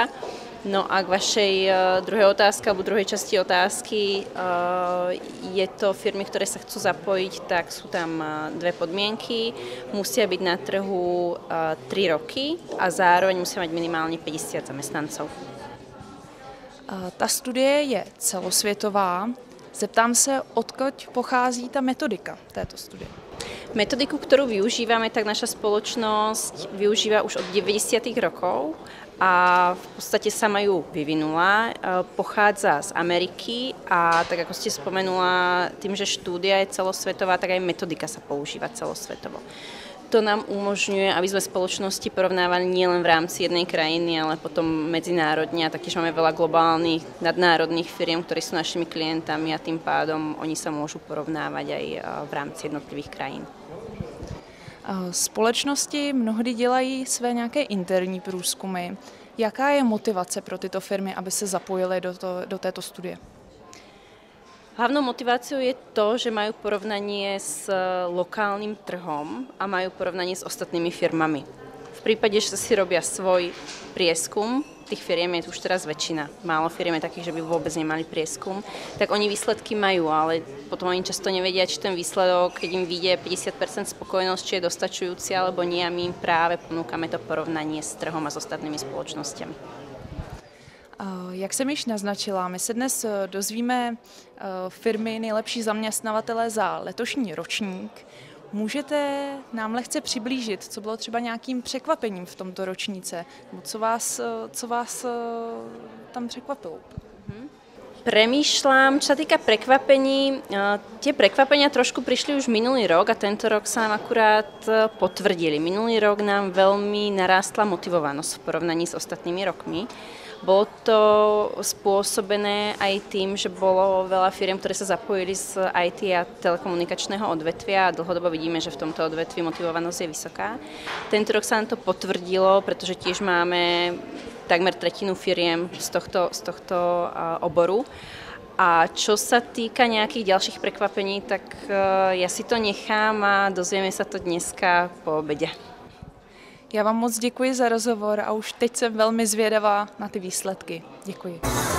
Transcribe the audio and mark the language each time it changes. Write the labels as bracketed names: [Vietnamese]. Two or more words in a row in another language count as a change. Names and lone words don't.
[Slovak] No a k vašej druhej otázke, alebo druhej časti otázky, je to firmy, ktoré sa chcú zapojiť, tak sú tam dve podmienky. Musia byť na trhu 3 roky a zároveň musia mať minimálne 50 zamestnancov. [Czech] Ta studie je celosvětová. Zeptám se, odkud pochází ta metodika této studie? [Slovak] Metodiku, ktorú využívame, tak naša spoločnosť využíva už od 90. rokov a v podstate sama ju vyvinula. Pochádza z Ameriky a tak ako ste spomenula, tým, že štúdia je celosvetová, tak aj metodika sa používa celosvetovo. To nám umožňuje, aby sme spoločnosti porovnávali nielen v rámci jednej krajiny, ale potom medzinárodne a taktiež máme veľa globálnych, nadnárodných firiem, ktorí sú našimi klientami a tým pádom oni sa môžu porovnávať aj v rámci jednotlivých krajín. [Czech] Společnosti mnohdy dělají své nějaké interní průzkumy. Jaká je motivace pro tyto firmy, aby se zapojily do této studie? [Slovak] Hlavnou motiváciou je to, že majú porovnanie s lokálnym trhom a majú porovnanie s ostatnými firmami. V prípade, že si robia svoj prieskum, tých firiem je už teraz väčšina, málo firiem je takých, že by vôbec nemali prieskum, tak oni výsledky majú, ale potom oni často nevedia, či ten výsledok, keď im vyjde 50% spokojnosť, či je dostačujúci alebo nie, a my im práve ponúkame to porovnanie s trhom a s ostatnými spoločnosťami. [Czech] Jak jsem již naznačila, my se dnes dozvíme firmy nejlepší zaměstnavatele za letošní ročník. Můžete nám lehce přiblížit, co bylo třeba nějakým překvapením v tomto ročníce? Co vás tam překvapilo? [Slovak] Premýšľam, čo sa týka prekvapení. Tie prekvapenia trošku prišli už minulý rok a tento rok sa nám akurát potvrdili. Minulý rok nám veľmi narástla motivovanosť v porovnaní s ostatnými rokmi. Bolo to spôsobené aj tým, že bolo veľa firiem, ktoré sa zapojili z IT a telekomunikačného odvetvia a dlhodobo vidíme, že v tomto odvetví motivovanosť je vysoká. Tento rok sa nám to potvrdilo, pretože tiež máme takmer tretinu firiem z tohto oboru. A čo sa týka nejakých ďalších prekvapení, tak ja si to nechám a dozvieme sa to dneska po obede. [Czech] Já vám moc děkuji za rozhovor a už teď jsem velmi zvědavá na ty výsledky. Děkuji.